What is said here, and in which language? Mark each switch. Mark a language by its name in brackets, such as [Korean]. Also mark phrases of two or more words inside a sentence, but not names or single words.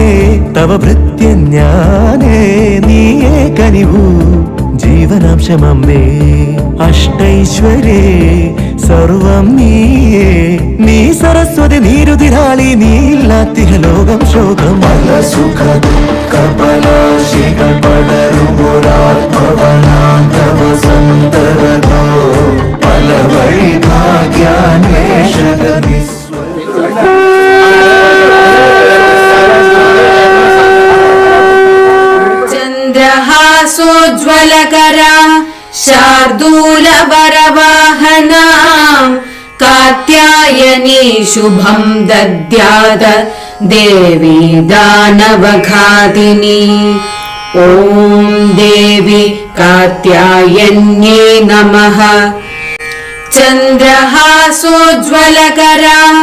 [Malayalam] തവ ഭൃത്യൻ ഞാനേ നീയേ കനിവൂ ജീവനാംശമമ്പേ അഷ്ടൈശ്വര്യേ സർവം നീയേ നീ സരസ്വതി നീരുതിരാളി നീയില്ലാത്തിക ലോകം ശോകം അല്ല സുഖ കപലാശികൾ പടരുമൊരാത്മവനാന്തവ സന്തരോ പല വഴി ഭാഗ്യാന്വേഷകർ [Sanskrit] चन्द्रहासोज्ज्वलकरा शार्दूलवरवाहना कात्यायनी शुभं दद्याद देवी दानवघातिनी ॐ देवी कात्यायन्यै नमः चन्द्रहासोज्ज्वलकरा